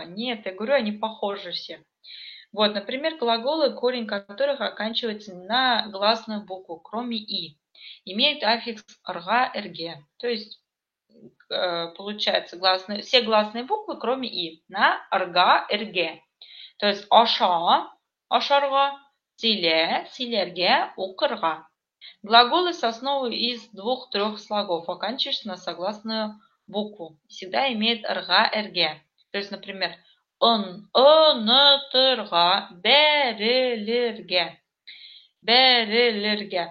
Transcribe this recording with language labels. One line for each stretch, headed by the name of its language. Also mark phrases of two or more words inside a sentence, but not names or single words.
Russian: Нет, я говорю, они похожи все. Вот, например, глаголы, корень которых оканчивается на гласную букву, кроме «и». Имеют аффикс «рга», «рге». То есть, получается, все гласные буквы, кроме «и», на «рга», «рге». То есть
Tatar: «аша», «ашарга», «силе», «силерге»,
Russian: «укырга». Глаголы с основой из 2-3 слогов, оканчивающихся на согласную букву, всегда имеют «рга», «рге». То есть, например,
Tatar: ұнытырға, берілерге.